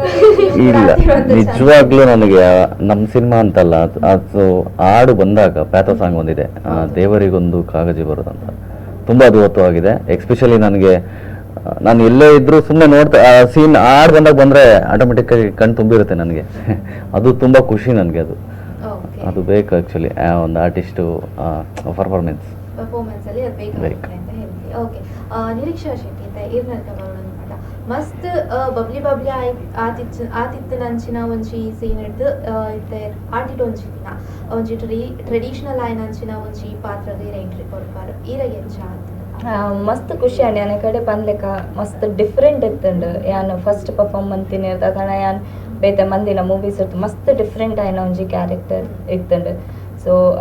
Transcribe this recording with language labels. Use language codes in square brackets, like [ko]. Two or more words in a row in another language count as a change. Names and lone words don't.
[kn] ಇಲ್ಲ ನಿಜವಾಗ್ಲೂ ನನಗೆ ನಮ್ಮ ಸಿನಿಮಾ ಅಂತಲ್ಲ ಅದು ಹಾಡು ಬಂದಾಗ [en] pathos song [kn] ಒಂದಿದೆ ದೇವರಿಗೊಂದು ಕಾಗಜಿ ಬರೋದಂತ ತುಂಬ ಅದ್ಭುತವಾಗಿದೆ ಎಕ್ಸ್ಪೆಷಲಿ ನನಗೆ ನಾನು ಎಲ್ಲೇ ಇದ್ರೂ ಸುಮ್ಮನೆ ನೋಡ್ತಾ ಸೀನ್ ಹಾಡು ಬಂದಾಗ ಬಂದರೆ ಆಟೋಮೆಟಿಕ್ಕಾಗಿ ಕಣ್ಣು ತುಂಬಿರುತ್ತೆ ನನಗೆ ಅದು ತುಂಬ ಖುಷಿ ನನಗೆ ಅದು ಬೇಕು ಆ್ಯಕ್ಚುಲಿ ಒಂದು [en] artist performance [kn] ಅಲ್ಲಿ ಅದು ಬೇಕಾಗುತ್ತೆ ಅಂತ ಹೇಳ್ತೀವಿ [tcy] ಓಕೆ ನಿರೀಕ್ಷಾ ಶೆಟ್ಟಿ ಅಂತ ಇರ್ನರ್ಕ ಬರೋಣ ಅನ್ಕೊಂಡ ಮಸ್ತ್ ಬಬ್ಲಿ ಆತಿತ್ತು ನಂಚಿನ ಒಂಜಿ ಸೀನ್ ಹಿಡ್ದು ಇತ್ತೆ ಆಟಿಡ್ ಒಂಜಿ ದಿನ ಒಂಜಿ ಟ್ರೆಡಿಷನಲ್ ಆಯ್ನ ಅಂಚಿನ ಒಂಜಿ ಪಾತ್ರಗೆ ಎಂಟ್ರಿ ಕೊಡ್ಪಾರು ಈರಾಗ ಎಂಚ ಮಸ್ತ್ ಖುಷಿ ಅಂಡ್ ಯಾನ ಕಡೆ ಬಂದ್ಲೆಕ್ಕ ಮಸ್ತ್ ಡಿಫ್ರೆಂಟ್ ಇತ್ತಂಡು ಯಾನ್ [en] first perform [tcy] ಮಂತೀನಿ ಕಾರಣ ಯಾನ್ ಬೇತೆ ಮಂದಿನ ಮೂವೀಸ್ ಇರ್ತು ಮಸ್ತ್ ಡಿಫ್ರೆಂಟ್ ಆಯ್ನ ಒಂಜಿ ಕ್ಯಾರೆಕ್ಟರ್ ಇತ್ತಂಡು ಸೊ